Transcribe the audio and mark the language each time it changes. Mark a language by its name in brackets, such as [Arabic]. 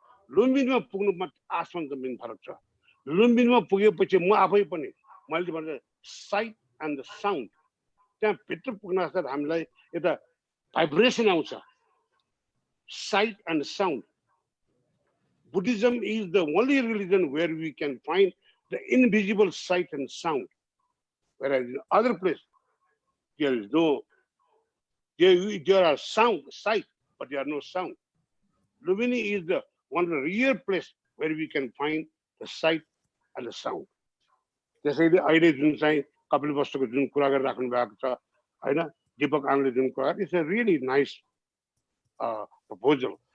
[Nepali] लुम्बिनीमा पुग्नुमा आसमान जमिन फरक छ लुम्बिनीमा पुगेपछि म आफै पनि मैले भने [English] site and the sound [Nepali] त्यहाँ भित्र पुग्न साथ हामीलाई एउटा भाइब्रेसन आउँछ [English] sight and sound. Buddhism is the only religion where we can find the invisible sight and sound. Whereas in other places, there is no, there are sound, sight, but there are no sound. Lumbini is the one of the rare place where we can find the sight and the sound. [Nepali] त्यसैले अहिले जुन चाहिँ कपिल वस्तुको जुन कुरा गरिराख्नु भएको छ हैन दीपक आनन्दले जुन कुरा [English] it's a really nice proposal.